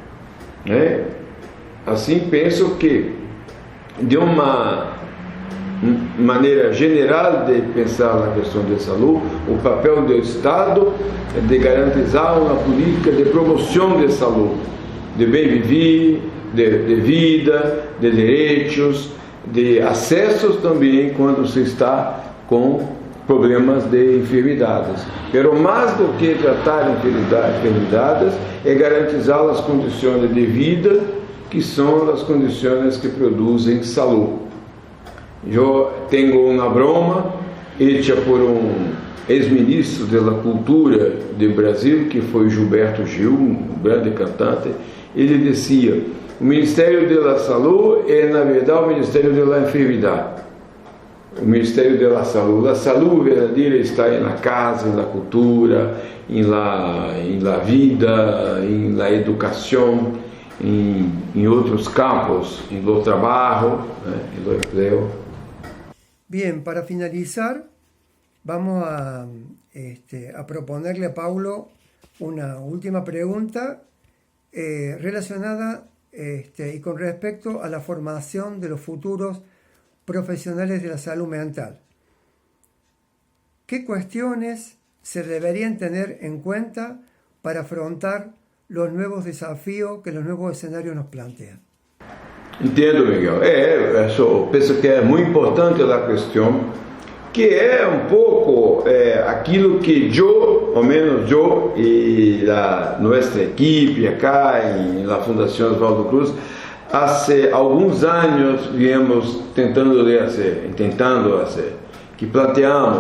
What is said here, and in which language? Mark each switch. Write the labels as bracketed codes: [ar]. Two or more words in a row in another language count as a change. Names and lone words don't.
[pt] Assim, penso que, de uma maneira geral de pensar na questão de saúde, o papel do Estado é de garantizar uma política de promoção de saúde, de bem viver, de vida, de direitos, de acessos também quando se está com problemas de enfermidades. Pero mais do que tratar enfermidades, é garantizar as condições de vida, que são as condições que produzem saúde. Eu tenho uma [es] broma hecha [pt] por ex-ministro da Cultura do Brasil, que foi Gilberto Gil, um grande cantante. Ele dizia: o Ministério da Saúde é, na verdade, o Ministério da Enfermidade. O Ministério da Saúde. A saúde verdadeira está na casa, na cultura, na vida, na educação, em outros campos, no trabalho, no emprego. [es] Bien, para finalizar, vamos a proponerle a Paulo una última pregunta relacionada y con respecto a la formación de los futuros profesionales de la salud mental. ¿Qué cuestiones se deberían tener en cuenta para afrontar los nuevos desafíos que los nuevos escenarios nos plantean? [pt] Entendo, Miguel. Eu penso que é muito importante a questão, que é um pouco aquilo que ao menos eu e a nossa equipe acá na Fundação Oswaldo Cruz, há alguns anos viemos tentando fazer, que planteamos.